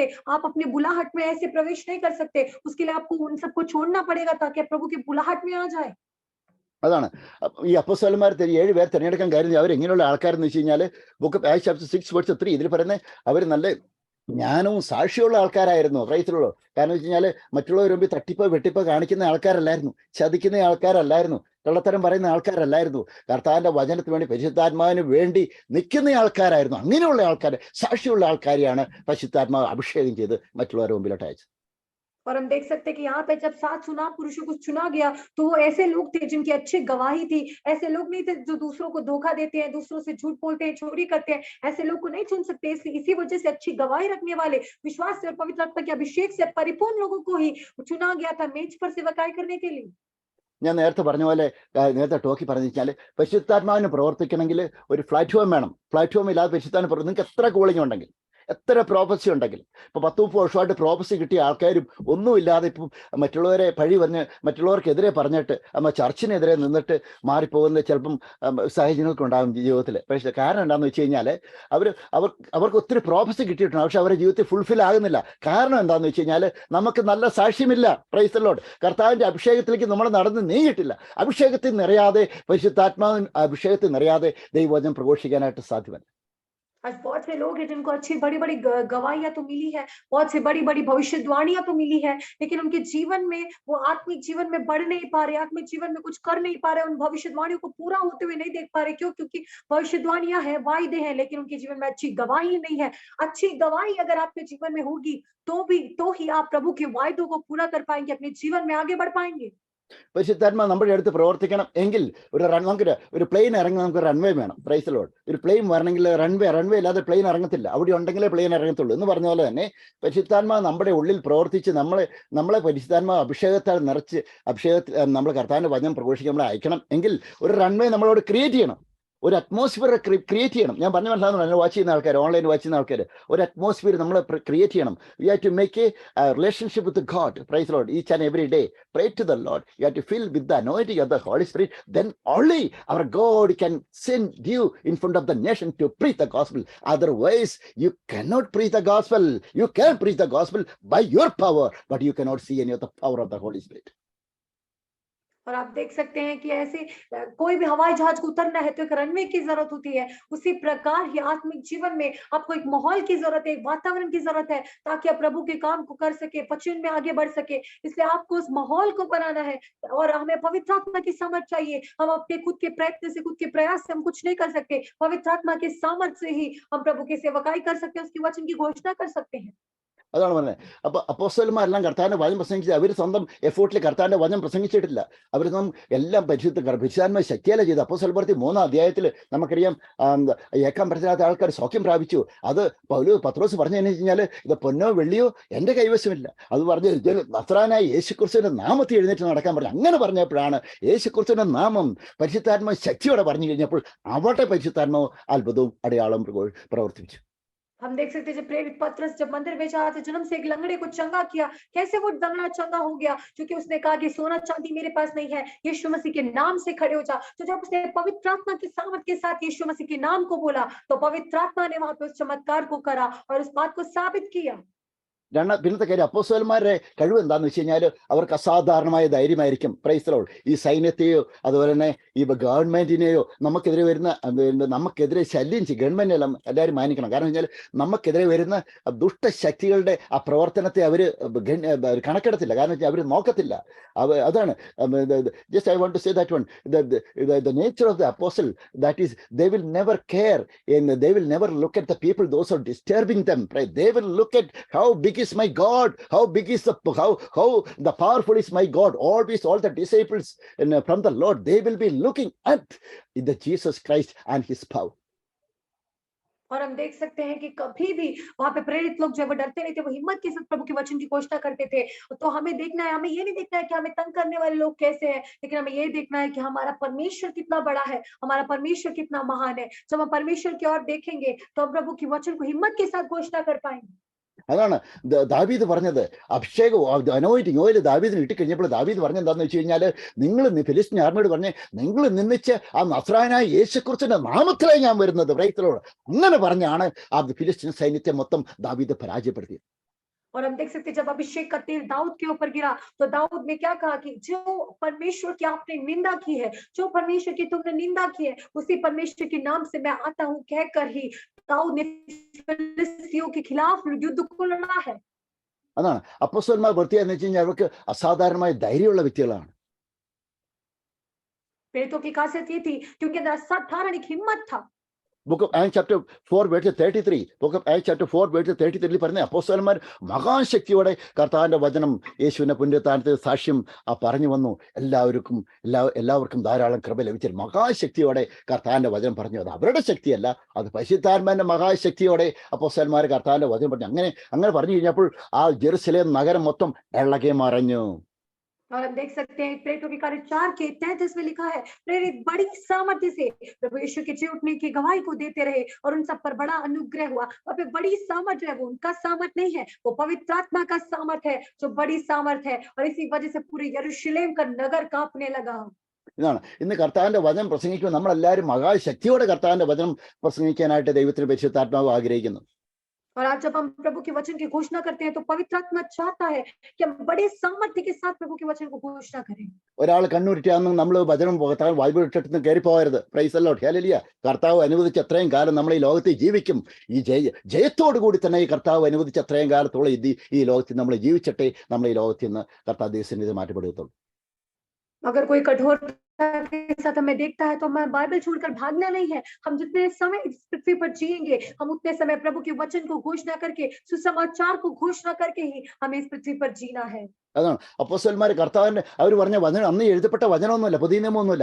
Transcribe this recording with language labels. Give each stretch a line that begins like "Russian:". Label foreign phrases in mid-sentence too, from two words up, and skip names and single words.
Hindi: आप अपने बुलाहट में ऐसे प्रवेश नहीं कर सकते। उसके लिए आपको उन सबको छोड़ना पड़ेगा ताकि प्रभु के बुलाहट में आ जाए।
Malayalam: അതാണ് ഈ അപ്പോസ്തലന്മാർ 7 പേർ തിരഞ്ഞെടുക്കാൻ കാര്യം അവരെങ്ങനെയുള്ള ആൾക്കാരെന്ന് വെച്ച് കഴിഞ്ഞാൽ
English: Book of Acts chapter 6 verse 3
Malayalam: ഇതിൽ പറയുന്നത് അവർ നല്ല ജ്ഞാനവും സാക്ഷിയുള്ള ആൾക്കാരായിരുന്നു. പ്രൈസിലുള്ളൂ. കാരണം വെച്ച് കഴിഞ്ഞാൽ മറ്റുള്ളവർ മുമ്പിൽ തട്ടിപ്പോ വെട്ടിപ്പോ കാണിക്കുന്ന ആൾക്കാരല്ലായിരുന്നു, ചതിക്കുന്ന ആൾക്കാരല്ലായിരുന്നു, കള്ളത്തരം പറയുന്ന ആൾക്കാരല്ലായിരുന്നു. കർത്താവിന്റെ വചനത്തിന് വേണ്ടി പരിശുദ്ധാത്മാവിന് വേണ്ടി നിൽക്കുന്ന ആൾക്കാരായിരുന്നു. അങ്ങനെയുള്ള ആൾക്കാർ, സാക്ഷിയുള്ള ആൾക്കാരെയാണ് പരിശുദ്ധാത്മാവ് അഭിഷേകം ചെയ്ത് മറ്റുള്ളവരുടെ മുമ്പിലോട്ട് അയച്ചത്.
Hindi: और हम देख सकते हैं कि यहाँ पे जब 7 चुनाव पुरुषों को चुना गया तो वो ऐसे लोग थे जिनकी अच्छी गवाही थी। ऐसे लोग नहीं थे जो दूसरों को धोखा देते हैं, दूसरों से झूठ बोलते हैं, चोरी करते हैं। ऐसे लोग को नहीं चुन सकते। इसी वजह से अच्छी गवाही रखने वाले, विश्वास से और पवित्र आत्मा के अभिषेक से परिपूर्ण लोगों को ही चुना गया था मेज पर सेवकाई करने के लिए।
Malayalam: ഞാൻ നേരത്തെ പറഞ്ഞ പോലെ, നേരത്തെ ടോക്കി പറഞ്ഞു വെച്ചാൽ പരിശുദ്ധാത്മാവിന് പ്രവർത്തിക്കണമെങ്കിൽ ഒരു പ്ലാറ്റ്ഫോം വേണം. പ്ലാറ്റ്ഫോം ഇല്ലാതെ പരിശുദ്ധാത്മാവിന് നിങ്ങൾക്ക് എത്ര കോളിംഗ് ഉണ്ടെങ്കിൽ, എത്ര പ്രോപ്പസി ഉണ്ടെങ്കിലും, ഇപ്പൊ 10-30 വർഷമായിട്ട് പ്രോപ്പസി കിട്ടിയ ആൾക്കാരും ഒന്നുമില്ലാതെ ഇപ്പം മറ്റുള്ളവരെ പഴി പറഞ്ഞ് മറ്റുള്ളവർക്കെതിരെ പറഞ്ഞിട്ട് ചർച്ചിനെതിരെ നിന്നിട്ട് മാറിപ്പോകുന്ന ചിലപ്പം സാഹചര്യങ്ങൾക്കുണ്ടാകും ജീവിതത്തിൽ. പക്ഷേ കാരണം എന്താണെന്ന് വെച്ച് കഴിഞ്ഞാൽ അവർക്ക് ഒത്തിരി പ്രോപ്പസി കിട്ടിയിട്ടുണ്ട്, പക്ഷെ അവരുടെ ജീവിതത്തിൽ ഫുൾഫിൽ ആകുന്നില്ല. കാരണം എന്താണെന്ന് വെച്ച് കഴിഞ്ഞാൽ നമുക്ക് നല്ല സാക്ഷ്യമില്ല.
English: Praise the Lord.
Malayalam: കർത്താവിന്റെ അഭിഷേകത്തിലേക്ക് നമ്മൾ നടന്ന് നീങ്ങിയിട്ടില്ല. അഭിഷേകത്തിൽ നിറയാതെ, പരിശുദ്ധാത്മാവിൻ അഭിഷേകത്തിൽ നിറയാതെ ദൈവവചനം പ്രഘോഷിക്കാനായിട്ട് സാധ്യമല്ല.
Hindi: आज बहुत से लोग हैं जिनको अच्छी बड़ी-बड़ी गवाहियां तो मिली है, बहुत सी बड़ी-बड़ी भविष्यवाणियां तो मिली है, लेकिन उनके जीवन में वो आत्मिक जीवन में बढ़ नहीं पा रहे, आत्मिक जीवन में कुछ कर नहीं पा रहे, उन भविष्यवाणियों को पूरा होते हुए नहीं देख पा रहे। क्यों? क्योंकि भविष्यवाणियां हैं, वायदे हैं, लेकिन उनके जीवन में अच्छी गवाही नहीं है। अच्छी गवाही अगर आपके जीवन में होगी तो ही आप प्रभु के वायदों को पूरा कर पाएंगे, अपने जीवन में आगे बढ़ पाएंगे।
Malayalam: പരിശുദ്ധാത്മാവ് നമ്മുടെ അടുത്ത് പ്രവർത്തിക്കണം എങ്കിൽ ഒരു പ്ലെയിൻ ഇറങ്ങി നമുക്ക് റൺവേ വേണം.
English: Praise the Lord.
Malayalam: ഒരു പ്ലെയിൻ വരണമെങ്കിൽ റൺവേ ഇല്ലാതെ പ്ലെയിൻ ഇറങ്ങത്തില്ല. അവിടെ ഉണ്ടെങ്കിലേ പ്ലെയിൻ ഇറങ്ങത്തുള്ളൂ എന്ന് പറഞ്ഞ പോലെ തന്നെ പരിശുദ്ധാത്മാവ് നമ്മുടെ ഉള്ളിൽ പ്രവർത്തിച്ച് നമ്മളെ പരിശുദ്ധാത്മാവ് അഭിഷേകത്താൽ നിറച്ച് നമ്മൾ കർത്താവിന്റെ വചനം പ്രഘോഷിക്കാൻ നമ്മളെ അയക്കണം എങ്കിൽ ഒരു റൺവേ നമ്മളോട് ക്രിയേറ്റ് ചെയ്യണം, ഒരു
English: atmosphere create
Malayalam: ചെയ്യണം. ഞാൻ പറഞ്ഞ മനസ്സിലാകുന്നു, വാച്ച് ചെയ്യുന്ന ആൾക്കാർ,
English: online watch
Malayalam: ചെയ്യുന്ന ആൾക്കാർ, ഒരു അറ്റ്മോസ്ഫിയർ നമ്മൾ ക്രിയേറ്റ് ചെയ്യണം.
English: You have to make a relationship with God. Praise Lord. Each and every day pray to the Lord. You have to fill with the anointing of the Holy Spirit. Then only our God can send you in front of the nation to preach the gospel. Otherwise, you cannot preach the gospel. You can preach the gospel by your power, but you cannot see any of the power of the Holy Spirit.
Hindi: और आप देख सकते हैं कि ऐसे कोई भी हवाई जहाज को उतरना है तो एक रनवे की जरूरत होती है। उसी प्रकार ही आत्मिक जीवन में आपको एक माहौल की जरूरत है, एक वातावरण की जरूरत है, ताकि आप प्रभु के काम को कर सके, वचन में आगे बढ़ सके। इसलिए आपको उस माहौल को बनाना है और हमें पवित्र आत्मा की सामर्थ चाहिए। हम अपने खुद के प्रयत्न से, खुद के प्रयास से हम कुछ नहीं कर सकते। पवित्र आत्मा के सामर्थ से ही हम प्रभु की सेवकाई कर सकते हैं, उसकी वचन की घोषणा कर सकते हैं।
Malayalam: അതാണ് പറഞ്ഞത്. അപ്പൊ അപ്പോസ്തലന്മാരെല്ലാം കർത്താവിന്റെ വചനം പ്രസംഗിച്ചത് അവർ സ്വന്തം എഫോർട്ടിൽ കർത്താവിന്റെ വചനം പ്രസംഗിച്ചിട്ടില്ല. അവർ എല്ലാം പരിശുദ്ധാത്മാവ് ശക്തിയാല ചെയ്ത്. അപ്പോസ്തല പ്രവൃത്തി 3-ാം അധ്യായത്തിൽ നമുക്കറിയാം, ഏക്കാൻ പറ്റാത്ത ആൾക്കാർ സൗഖ്യം പ്രാപിച്ചു. അത് പത്രോസ് പറഞ്ഞു കഴിഞ്ഞാൽ ഇത് പൊന്നോ വെള്ളിയോ എന്റെ കൈവശമില്ല. അത് പറഞ്ഞ് നസ്രായനായ യേശുക്രിസ്തുവിന്റെ നാമത്തിൽ എഴുന്നേറ്റ് നടക്കാൻ പറഞ്ഞു. അങ്ങനെ പറഞ്ഞപ്പോഴാണ് യേശുക്രിസ്തുവിന്റെ നാമം പരിശുദ്ധാത്മാവ് ശക്തിയോടെ പറഞ്ഞു കഴിഞ്ഞപ്പോൾ അവിടെ പരിശുദ്ധാത്മാവ് അത്ഭുതവും അടയാളവും പ്രവർത്തിച്ചു.
Hindi: हम देख सकते हैं जब प्रेरित पतरस जब मंदिर में जा तो जन्म से एक लंगड़े को चंगा किया, कैसे वो लंगड़ा चंगा हो गया? क्योंकि उसने कहा कि सोना चांदी मेरे पास नहीं है, यीशु मसीह के नाम से खड़े हो जा। तो जब उसने पवित्र आत्मा की सामर्थ के साथ यीशु मसीह के नाम को बोला, तो पवित्र आत्मा ने वहां पे उस चमत्कार को करा और उस बात को साबित किया।
Malayalam: പിന്നത്തെ കാര്യം അപ്പോസ്തലന്മാരുടെ കഴിവ് എന്താന്ന് വെച്ച് കഴിഞ്ഞാൽ അവർക്ക് അസാധാരണമായ ധൈര്യമായിരിക്കും.
English: Praise the Lord.
Malayalam: ഈ സൈന്യത്തെയോ അതുപോലെ തന്നെ ഈ ഗവൺമെന്റിനെയോ നമുക്കെതിരെ ശല്യം ചെയ്യും. ഗവൺമെന്റ് എല്ലാം എല്ലാവരും മാനിക്കണം. കാരണം വെച്ചാൽ നമുക്കെതിരെ വരുന്ന ദുഷ്ടശക്തികളുടെ ആ പ്രവർത്തനത്തെ അവർ കണക്കെടുത്തില്ല. കാരണം വെച്ചാൽ അവർ നോക്കത്തില്ല. അതാണ്
English: just I want to say that one the nature of the apostle, that is they will never care and they will never look at the people those are disturbing them, right? They will look at how big is my God, how big is how the powerful is my God. Always all the disciples from the Lord, they will be looking at the Jesus Christ and his power.
Hindi: और हम देख सकते हैं कि कभी भी वहां पे प्रेरित लोग जो है वो डरते नहीं थे, वो हिम्मत के साथ प्रभु के वचन की घोषणा करते थे। तो हमें देखना है, हमें ये नहीं देखना है कि हमें तंग करने वाले लोग कैसे हैं, लेकिन हमें ये देखना है कि हमारा परमेश्वर कितना बड़ा है, हमारा परमेश्वर कितना महान है। जब हम परमेश्वर की ओर देखेंगे तो हम प्रभु के वचन को हिम्मत के साथ घोषणा कर पाएंगे।
Malayalam: അതാണ് ദാവീദ് പറഞ്ഞത്. അഭിഷേകം
English: anointing oil
Malayalam: ദാവീദിന് ഇട്ടിക്കഴിഞ്ഞപ്പോൾ ദാവീദ് പറഞ്ഞത് എന്താണെന്ന് വെച്ച് കഴിഞ്ഞാൽ, നിങ്ങൾ ഫിലിസ്തീൻ ആർമിയോട് പറഞ്ഞ് നിങ്ങൾ നിന്നിച്ച് ആ നസ്രായനായ യേശുക്രിസ്തുവിന്റെ നാമത്തിലാണ് ഞാൻ വരുന്നത്. പ്രൈസ്തലോട് അങ്ങനെ പറഞ്ഞാണ് ആ ഫിലിസ്തീൻ സൈന്യത്തെ മൊത്തം ദാവീദ് പരാജയപ്പെടുത്തിയത്.
Hindi: और हम देख सकते हैं जब अभिषेक का तेल दाऊद के ऊपर गिरा तो दाऊद ने क्या कहा कि जो परमेश्वर की आपने निंदा की है, जो परमेश्वर की तुमने निंदा की है, उसी परमेश्वर के नाम से मैं आता हूं कहकर ही दाऊद ने फिलिस्तियों के खिलाफ युद्ध को लड़ा है।
Malayalam: അതാണ് അപ്പോസ്തലന്മാർ പ്രത്യേകത വെച്ച് കഴിഞ്ഞാൽ അവർക്ക് അസാധാരണമായ ധൈര്യമുള്ള വ്യക്തികളാണ്.
Hindi: प्रेरितों की खासियत ये थी क्योंकि अंदर असाधारण एक हिम्मत था।
English: Book of Acts chapter 4 verse 33. Book of Acts chapter 4 verse 33
Malayalam: പറഞ്ഞ അപ്പോസ്തലന്മാർ മഹാശക്തിയോടെ കർത്താവിന്റെ വചനം യേശുവിന്റെ പുനരുത്ഥാനത്തെ സാക്ഷ്യം പറഞ്ഞു വന്നു. എല്ലാവർക്കും ധാരാളം കൃപ ലഭിച്ചു. മഹാശക്തിയോടെ കർത്താവിന്റെ വചനം പറഞ്ഞു. അത് അവരുടെ ശക്തിയല്ല, അത് പരിശുദ്ധാത്മാവിന്റെ മഹാശക്തിയോടെ അപ്പോസ്തലന്മാർ കർത്താവിന്റെ വചനം പറഞ്ഞു. അങ്ങനെ പറഞ്ഞു കഴിഞ്ഞപ്പോൾ ആ ജെറുസലേം നഗരം മൊത്തം ഇളകി മറിഞ്ഞു.
Hindi: और हम देख सकते हैं प्रेरितों के कार्य 4 के 33 में लिखा है, प्रेरित बड़ी सामर्थ्य से प्रभु यीशु के जी उठने की गवाही को देते रहे और उन सब पर बड़ा अनुग्रह हुआ। और फिर बड़ी सामर्थ है, वो उनका सामर्थ नहीं है, वो पवित्र आत्मा का सामर्थ है जो बड़ी सामर्थ है। और इसी वजह से पूरे यरूशलेम का नगर कांपने लगा।
Malayalam: ഇതാണ് ഇന്ന് കർത്താവിന്റെ വചനം പ്രസംഗിക്കുമ്പോൾ നമ്മളെല്ലാവരും മഹാശക്തിയോടെ കർത്താവിന്റെ വചനം പ്രസംഗിക്കാനായിട്ട് ദൈവത്തിന്റെ പരിശുദ്ധാത്മാവ് ആഗ്രഹിക്കുന്നു.
Hindi: और आज जब हम प्रभु के वचन की घोषणा करते हैं तो पवित्र आत्मा चाहता है कि हम बड़े सामर्थ्य के साथ प्रभु के वचन को घोषणा करें।
Malayalam: ഒരാൾ കണ്ണുരുട്ടിയാണെന്ന് നമ്മൾ വചനം ബൈബിൾ ഇട്ടിട്ട് കയറി പോകരുത്.
English: Praise the Lord. Hallelujah.
Malayalam: കർത്താവ് അനുവദിച്ച അത്രയും കാലം നമ്മൾ ഈ ലോകത്തിൽ ജീവിക്കും. ഈ ജയത്തോടു കൂടി തന്നെ ഈ കർത്താവ് അനുവദിച്ച അത്രയും കാലത്തോളം ഈ ലോകത്തിൽ നമ്മൾ ജീവിച്ചിട്ടേ നമ്മൾ ഈ ലോകത്തിൽ നിന്ന് കർത്താവ് ദേശത്തിന് മാറ്റപ്പെടുകയുള്ളൂ.
Hindi: अगर कोई कठोरता के साथ हमें देखता है तो हमें बाइबल छोड़कर भागना नहीं है। हम जितने समय इस पृथ्वी पर जिएंगे, हम उतने समय प्रभु के वचन को घोषणा करके, सुसमाचार को घोषणा करके ही हमें इस पृथ्वी पर जीना है।
Malayalam: അതാണ് അപ്പോസ്തലന്മാർ കർത്താവിന്റെ അവർ പറഞ്ഞ വചനം അന്ന് എഴുതപ്പെട്ട വചനമൊന്നുമില്ല, പുതിയ നിയമമൊന്നുമില്ല.